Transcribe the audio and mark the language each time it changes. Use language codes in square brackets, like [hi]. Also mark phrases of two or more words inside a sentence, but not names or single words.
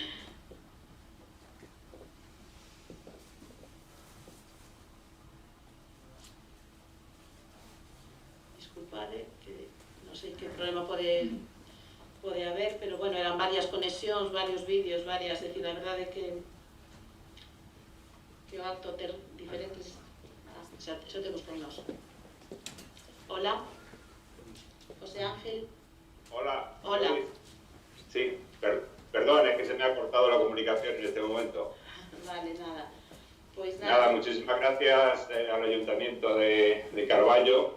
[gl] Disculpade, que non sei que problema pode haber, pero bueno, eran varias conexións, varios vídeos, varias... Decir, a verdade é que o acto ter diferentes... Xa temos con nós. Hola. José Ángel. Hola. Hola. [es] Sí, perdón, es que se me ha cortado la comunicación en este momento. Vale, nada. Pues nada. Muchísimas gracias al Ayuntamiento de Carballo.